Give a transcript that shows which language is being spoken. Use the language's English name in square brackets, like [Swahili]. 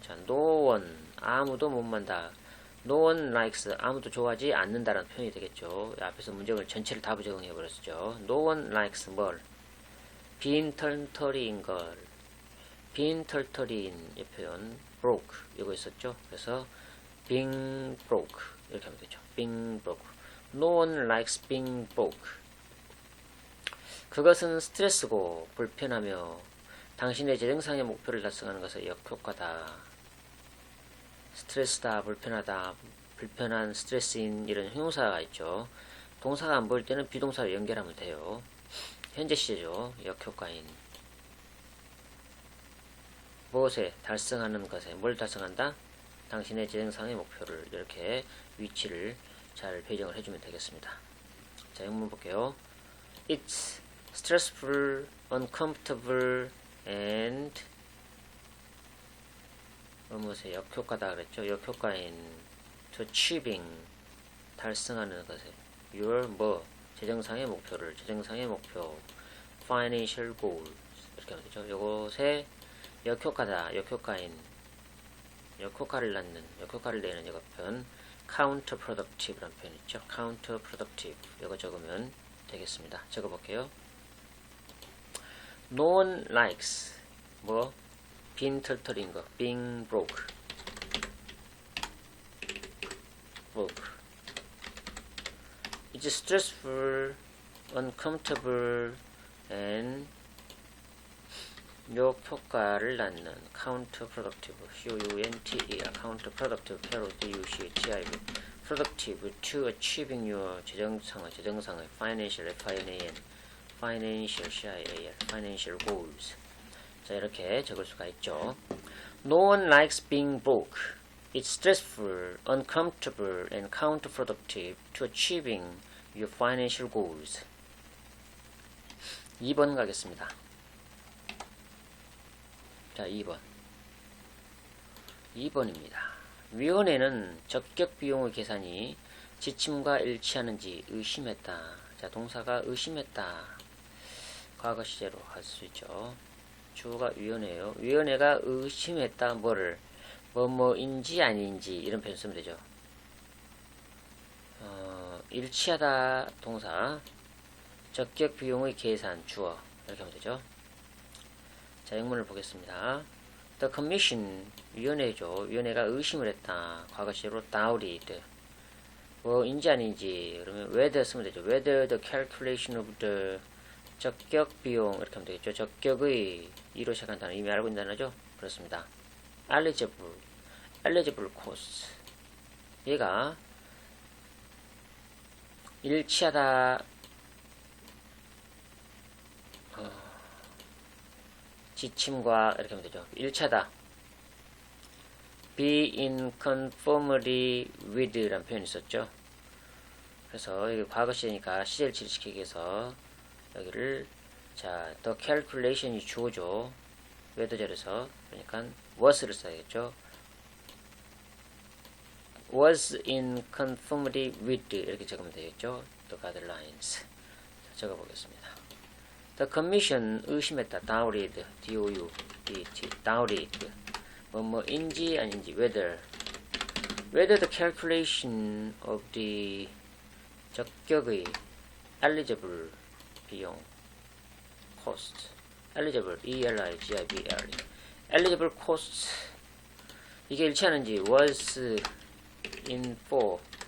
[Korean] 자, [English] no one [Korean] 아무도 못 만다. [English] No one likes [Korean] 아무도 좋아하지 않는다라는 표현이 되겠죠. 앞에서 문장을 전체를 다 부정해 버렸죠. [English] No one likes [Korean] 뭘? 빈털터리인 걸. 빈털터리인 이 표현 broke 이거 있었죠. 그래서 [English] being broke [Korean] 이렇게 하면 되죠. [English] being broke. No one likes being broke. [Korean] 그것은 스트레스고 불편하며 당신의 재정상의 목표를 달성하는 것의 역효과다. 스트레스다, 불편하다, 불편한, 스트레스인 이런 형용사가 있죠. 동사가 안 보일 때는 비동사로 연결하면 돼요. 현재 시제죠. 역효과인. 무엇에 달성하는 것에 뭘 달성한다? 당신의 재정상의 목표를 이렇게 위치를 잘 배정을 해주면 되겠습니다. 자, 영문 볼게요. [English] It's stressful, uncomfortable, and [Korean] 무엇에 역효과다 그랬죠. 역효과인 [English] to achieving [Korean] 달성하는 것에 [English] your [Korean] 재정상의 목표를 재정상의 목표 [English] financial goals [Korean] 이렇게 하면 되죠. 요것에 역효과다, 역효과인, 역효과를 낳는, 역효과를 내는 이거 표현 counterproductive라는 표현 있죠. counterproductive 이거 적으면 되겠습니다. 적어볼게요. [English] No one likes [Korean] 빈털터린 거 [English] being broke. It's stressful, uncomfortable, and [Korean] 역효과를 낳는 [English] counterproductive C-O-U-N-T-E counterproductive P-R-O-D-U-C-T-I-V productive to achieving your [Korean] 재정상의 [English] financial F-I-N-A-N financial, CIAL, financial goals. [Korean] 자, 이렇게 적을 수가 있죠. [English] No one likes being broke. It's stressful, uncomfortable, and counterproductive to achieving your financial goals. [Korean] 2번 가겠습니다. 자, 2번. 2번입니다. 위원회는 적격 비용의 계산이 지침과 일치하는지 의심했다. 자, 동사가 의심했다. 과거 시제로 할 수 있죠. 주어가 위원회예요. 위원회가 의심했다. 뭐를? 뭐뭐인지 아닌지 이런 표현 쓰면 되죠. 일치하다 동사, 적격 비용의 계산 주어 이렇게 하면 되죠. 자, 영문을 보겠습니다. [English] The Commission [Korean] 위원회죠. 위원회가 의심을 했다. 과거 시제로 doubted. 뭐인지 아닌지 그러면 whether 쓰면 되죠. [English] Whether the calculation of the [Korean] 적격 비용 이렇게 하면 되겠죠. 적격의 이로 시작한 단어 이미 알고 있는 단어죠. 그렇습니다. [English] eligible costs [Korean] 얘가 일치하다 지침과 이렇게 하면 되죠. 일치하다 [English] be in conformity with [Korean] 라는 표현이 있었죠. 그래서 이게 과거 시제니까 시제를 지시키기 위해서 여기를 자, the calculation이 주어죠. whether절에서 그러니까 was를 써야겠죠. [English] was in conformity with [Korean] 이렇게 적으면 되겠죠. [English] the guidelines. [Korean] 자, 적어보겠습니다. [English] The Commission [Korean] 의심했다. [English] doubted, D-O-U-B-T, doubted. 뭐뭐인지 아닌지 whether the calculation of the [Korean] 적격의 [English] eligible [Korean] 비용 [English] cost eligible E-L-I-G-I-B-L eligible costs [Korean] 이게 일치하는지 [English] was in for